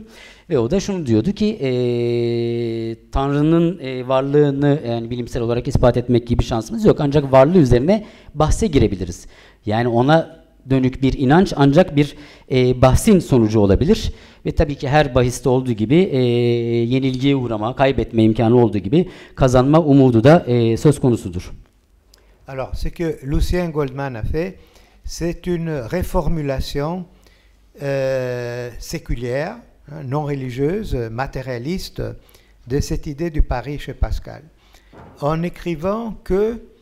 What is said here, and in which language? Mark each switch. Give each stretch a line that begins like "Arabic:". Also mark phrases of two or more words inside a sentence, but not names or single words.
Turkish: Ve o da şunu diyordu ki Tanrı'nın varlığını yani bilimsel olarak ispat etmek gibi şansımız yok. Ancak varlığı üzerine bahse girebiliriz. Yani ona dönük bir inanç ancak bir bahsin sonucu olabilir. Ve tabii ki her bahiste olduğu gibi yenilgiye uğrama, kaybetme imkanı olduğu gibi kazanma umudu da söz konusudur.
French: Alors, ce que Lucien Goldman a fait, c'est une réformulation séculière, non religieuse, matérialiste, de cette idée du pari chez Pascal, en écrivant que